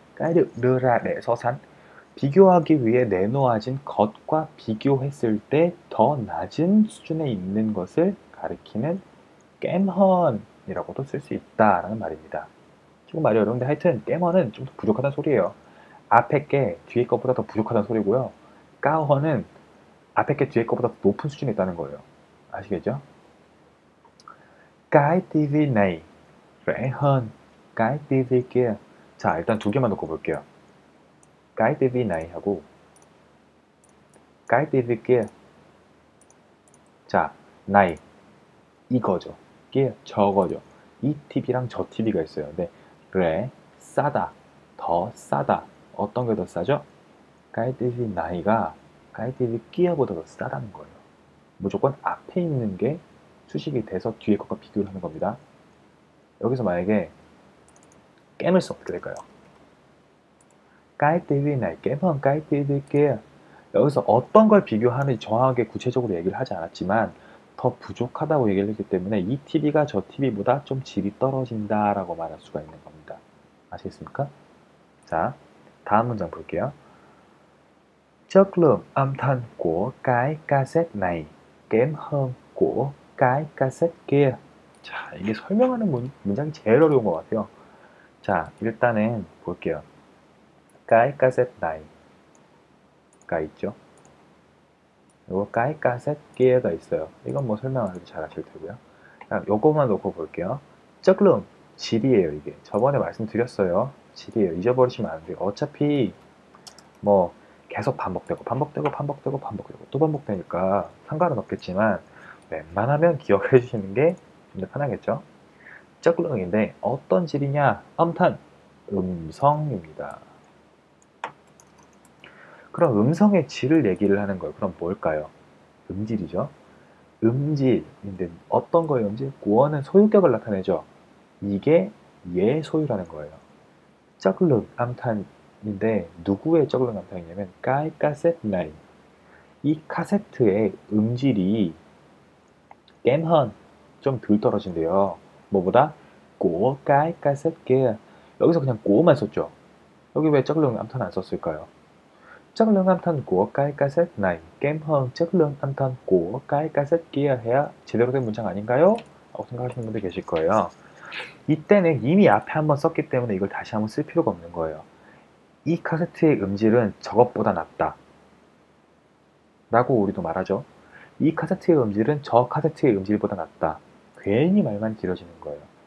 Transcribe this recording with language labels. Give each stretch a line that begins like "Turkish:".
Vietnamese: cái được đưa ra để so sánh
Korean: 비교하기 위해 내놓아진 것과 비교했을 때 더 낮은 수준에 있는 것을 가리키는 kém hơn 이라고도 쓸 수 있다라는 말입니다. 지금 말이 어려운데 하여튼 kém hơn 은 좀 더 부족하다는 소리예요. 앞에 게 뒤에 것보다 더 부족하다는 소리고요. cao hơn 은 앞에 게 뒤에 것보다 더 높은 수준에 있다는 거예요. 아시겠죠?
Vietnamese: cái TV này rẻ hơn cái TV kia.
Korean: 자, 일단 두 개만 놓고 볼게요.
Vietnamese: cái TV này 하고 cái TV kia.
Korean: 자, này 이거죠. kia 저거죠. 이 TV랑 저 TV가 있어요. 근데 rẻ 싸다, 더 싸다. 어떤 게 더 싸죠?
Vietnamese: cái TV nay가 cái TV kia보다
Korean: 더 싸다는 거예요. 무조건 앞에 있는 게 수식이 돼서 뒤에 것과 비교를 하는 겁니다. 여기서 만약에 깸을 쓰면 어떻게 될까요?
Vietnamese: cái TV này kém hơn cái TV kia.
Korean: 여기서 어떤 걸 비교하는지 정확하게 구체적으로 얘기를 하지 않았지만 더 부족하다고 얘기를 했기 때문에 이 TV가 저 TV보다 좀 질이 떨어진다라고 말할 수가 있는 겁니다. 아시겠습니까? 자, 다음 문장 볼게요.
Vietnamese: chất lượng âm thanh của cái cassette này kém hơn của cái cassette kia.
Korean: 자, 이게 설명하는 문장이 제일 어려운 것 같아요. 자, 일단은 볼게요. cái cassette nay가 있죠. 그리고 cái cassette kia가 있어요. 이건 뭐 설명 안 해도 잘 아실 테고요. 자, 요것만 놓고 볼게요. chất lượng, 질이에요, 이게. 저번에 말씀드렸어요. 질이에요. 잊어버리시면 안 돼요. 어차피 뭐 계속 반복되고 또 반복되니까 상관은 없겠지만 웬만하면 기억을 해주시는 게 좀 더 편하겠죠. chất lượng 인데 어떤 질이냐? âm thanh, 음성입니다. 그럼 음성의 질을 얘기를 하는 거예요. 그럼 뭘까요? 음질이죠. 음질인데 어떤 거예요? 음질? 구어는 소유격을 나타내죠. 이게 얘 소유라는 거예요. 쩌글릉 암탄인데 누구의 쩌글릉 암탄이냐면 까이 카세트 나인. 이 카세트의 음질이 깸헌 좀 덜 떨어진대요. 뭐보다?
Vietnamese: của cái cassette kia.
Korean: 여기서 그냥 고만 썼죠. 여기 왜 chất lượng âm thanh 안 썼을까요?
Vietnamese: chất lượng âm thanh của cái cassette này kém hơn chất lượng âm thanh của cái cassette kia
Korean: 해야 제대로 된 문장 아닌가요? 라고 생각하시는 분들 계실 거예요. 이때는 이미 앞에 한번 썼기 때문에 이걸 다시 한번 쓸 필요가 없는 거예요. 이 카세트의 음질은 저것보다 낫다 라고 우리도 말하죠. 이 카세트의 음질은 저 카세트의 음질보다 낫다. 괜히 말만 길어지는 거예요.